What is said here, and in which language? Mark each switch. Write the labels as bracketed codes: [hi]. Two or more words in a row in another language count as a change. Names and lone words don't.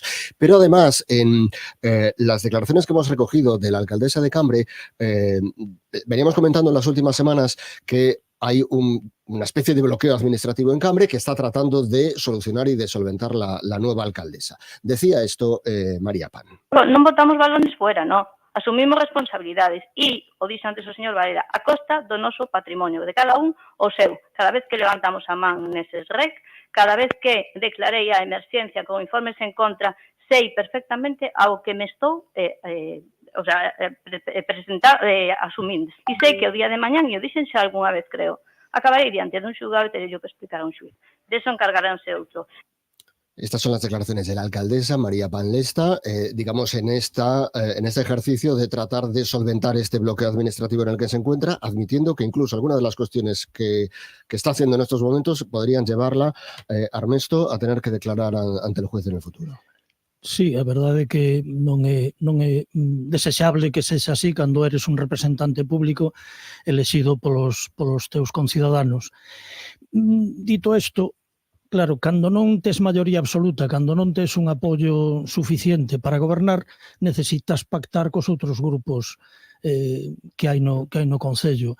[es] Pero además, en las declaraciones que hemos recogido de la alcaldesa de Cambre, veníamos comentando en las últimas semanas que hay una especie de bloqueo administrativo en Cambre que está tratando de solucionar y de solventar la nueva alcaldesa. Decía esto María Pan. [gl] Non botamos [es] balones fuera, [gl] no. Asumimos responsabilidades e, o dixo antes o señor Varela, a costa do noso patrimonio, de cada un o seu. Cada vez que levantamos a man neses REC, cada vez que declarei a emerxencia con informes en contra, sei perfectamente ao que me estou asumindo. E sei que o día de mañán, e o dixen xa algunha vez, creo, acabarei diante dun xulgado e terei que explicar a un xuiz. De eso encargaránse outro. [es] Estas son las declaraciones de la alcaldesa María Pan Lesta, digamos, en este ejercicio de tratar de solventar este bloqueo administrativo en el que se encuentra, admitiendo que incluso algunas de las cuestiones que está haciendo en estos momentos podrían llevarla, Armesto, a tener que declarar ante el juez en el futuro. [gl] Sí, a verdade é que non é desexable que sexa así cando eres un representante público elexido polos teus conciudadanos. Dito isto, claro, cando non tes maioría absoluta, cando non tes un apoio suficiente para gobernar, necesitas pactar cos outros grupos que hai no Concello.